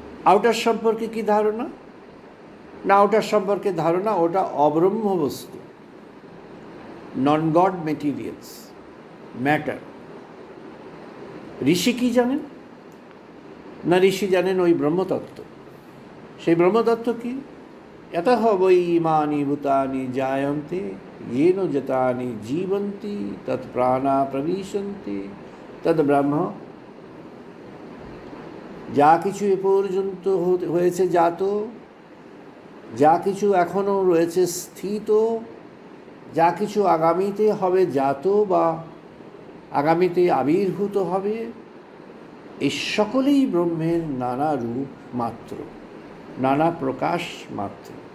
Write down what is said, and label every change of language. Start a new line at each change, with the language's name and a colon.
Bangla: Outer সম্পর্কে কি ধারণা না, আউটার সম্পর্কে ধারণা ওটা অব্রহ্ম বস্তু,
English: non god materials,
Bangla: ম্যাটার। ঋষি কি জানেন না, ঋষি জানেন ওই ব্রহ্মতত্ত্ব। সেই ব্রহ্মতত্ত্ব কি?
Sanskrit: यतः वै इमानि भूतानि जायन्ते येन जतानि जीवन्ति तत्प्राणा प्रविशन्ति तद् ब्रह्म।
Bangla: যা কিছু এ পর্যন্ত হয়েছে জাত, যা কিছু এখনও রয়েছে স্থিত, যা কিছু আগামীতে হবে জাত বা আগামীতে আবির্ভূত হবে, এই সকলেই ব্রহ্মের নানা রূপ মাত্র, নানা প্রকাশ মাত্র।